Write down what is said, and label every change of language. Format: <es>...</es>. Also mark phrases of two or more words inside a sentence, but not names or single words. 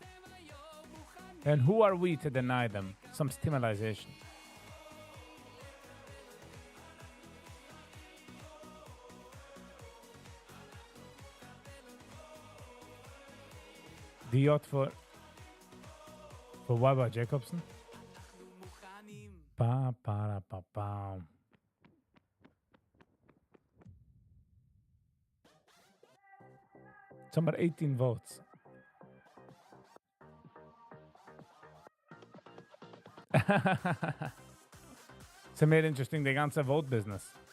<en>And who are we to deny them some stimulation? The yacht for Wawa Jacobson. Pa pa pa pa. It's about 18 votes. It's made interesting the ganze vote business.</en>